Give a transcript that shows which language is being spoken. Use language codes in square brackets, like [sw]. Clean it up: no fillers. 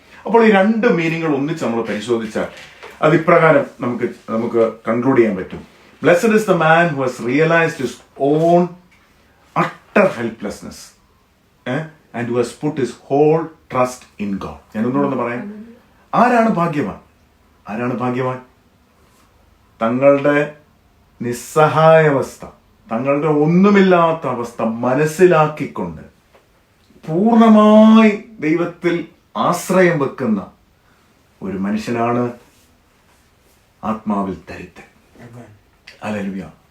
[ml] അപ്പോൾ ഈ 2 മീനിങ്ങുകൾ ഒന്നിച്ച് നമ്മൾ പരിശോധിച്ചാൽ അത് ഇപ്രകാരം നമുക്ക് കൺക്ലൂഡ് ചെയ്യാൻ പറ്റും. [en] Blessed is the man who has realized his own utter helplessness and who has put his whole trust in God. [ml] ഞാൻ ഒന്നുകൂടെ പറയാം. ആരാണ് ഭാഗ്യവാൻ? ആരാണ് ഭാഗ്യവാൻ? തങ്ങളുടെ നിസ്സഹായാവസ്ഥ, തങ്ങളുടെ ഒന്നുമില്ലാത്ത അവസ്ഥ മനസ്സിലാക്കിക്കൊണ്ട് പൂർണ്ണമായി ദൈവത്തിൽ ആശ്രയം വെക്കുന്ന ഒരു മനുഷ്യനാണ് ആത്മാവിൽ ദരിദ്രൻ. ഹല്ലേലൂയ.